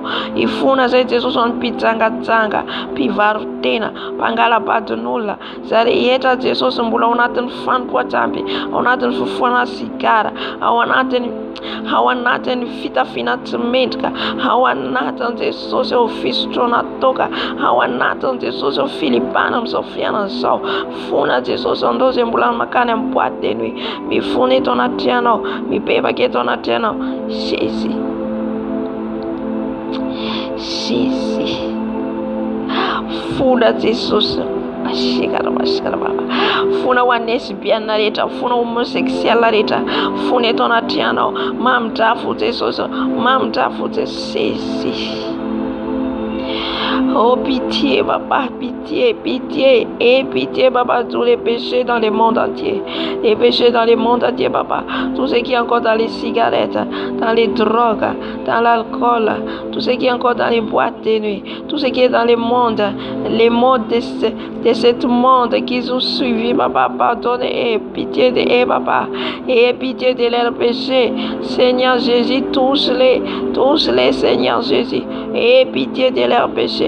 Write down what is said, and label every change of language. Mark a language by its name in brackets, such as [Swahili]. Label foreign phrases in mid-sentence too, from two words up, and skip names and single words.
[Malagasy] Ifona zay Jesosy ny mpijangajanga, mpivarotena, mpangalabadin'olona, za rehetra Jesosy mbola ao anatin'ny fanompoajamby, ao anatin'ny fifohana sigara, ao anatin'ny fitafiana tsy mendrika, ao anatin'ny Jesosy eo fisotroana toka, ao anatin'ny Jesosy eo filipana amin'izao fiainana izao. Fona Jesosy andao izay mbola makany amin'ny [French] boîte de nuit, [Malagasy] mifona eto anaty anao, mibebaka eto anaty anao. Jésus, fona Jesosy. Fona ho an'ny lesbienne rehetra, fona homosexuel rehetra, fona eto anaty anao. Mamindrafo Jesosy, mamindrafo Jesosy. [French] Oh pitié papa, pitié, pitié, et pitié papa, tous les péchés dans le monde entier, les péchés dans le monde entier papa, tout ce qui est encore dans les cigarettes, dans les drogues, dans l'alcool, tout ce qui est encore dans les boîtes de nuit, tout ce qui est dans le monde, les modes de ce monde qu'ils ont suivi papa, pardonne et pitié de eux papa, et pitié de leurs péchés, Seigneur Jésus, touche-les Seigneur Jésus, et pitié de leurs péchés.